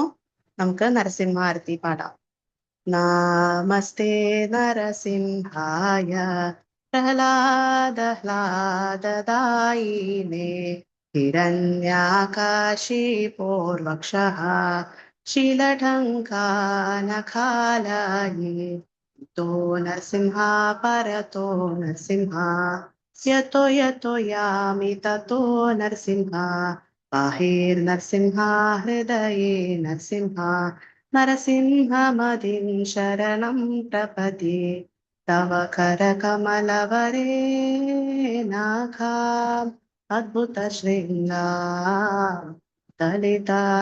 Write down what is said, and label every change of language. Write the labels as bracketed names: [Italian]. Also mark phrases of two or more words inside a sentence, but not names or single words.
[Malayalam] നമുക്ക് നരസിംഹ ആരതി പാടാം. [Sanskrit] നമസ്തേ നരസിംഹായ പ്രഹ്ലാദായിനേ ഹിരണ്യാകാശീപൂർവക്ഷഃ ശീലഢങ്കാനഖാലയേ तो नरसिंहा परतो नरसिंहा यतो यतो यामि ततो नरसिंहा बाहिर्नरसिंहा हृदये नरसिंहा नरसिंहमदिं शरणं प्रपद्ये तव करकमलवरे नाखा अद्भुत शृङ्गा दलिता